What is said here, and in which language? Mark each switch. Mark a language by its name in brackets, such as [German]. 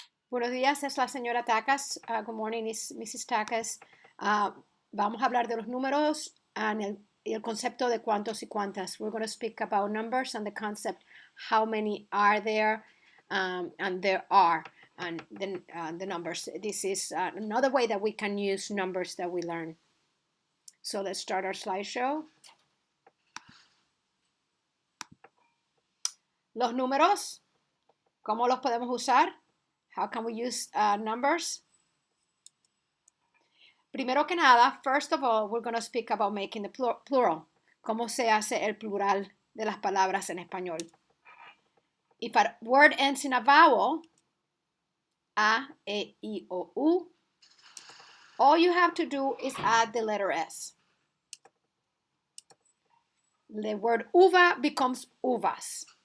[Spanish] Buenos días, es la señora Tacas. [English] Good morning, is Mrs. Tacas. [Spanish] Vamos a hablar de los números y el concepto de cuántos y cuántas. [English] We're going to speak about numbers and the concept, how many are there, and there are, and then the numbers. This is another way that we can use numbers that we learn. So let's start our slideshow. [Spanish] Los números, ¿cómo los podemos usar? [English] How can we use numbers? [Spanish] Primero que nada, [English] first of all, we're going to speak about making the plural. [Spanish] ¿Cómo se hace el plural de las palabras en español? [English] If a word ends in a vowel, a, e, I, o, u, all you have to do is add the letter S. The word uva becomes uvas.